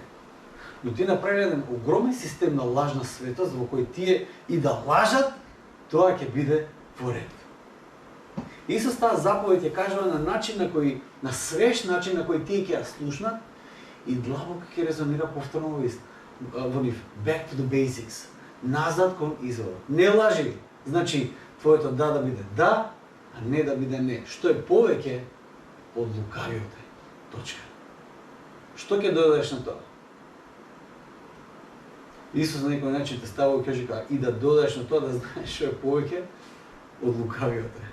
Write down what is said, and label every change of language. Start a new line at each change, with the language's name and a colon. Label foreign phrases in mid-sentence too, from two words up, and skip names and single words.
Macedonian: Но тие направиле еден огромен систем на лажна светост во кој тие и да лажат, тоа ќе биде во ред. Исус таа заповед ја кажува на начин на кој, на свеж начин на кој тие ќе ја слушнат и длабоко ќе резонира повторно во нив.
English: Back to the basics.
Macedonian: Назад кон изворот. Не лажи. Значи, твоето да биде да, а не да биде не. Што е повеќе од лукавиот е. Точка. Што ќе додадеш на тоа? Исус на некој начин те става и каже и да додадеш на тоа да знаеш што е повеќе од лукавиот е.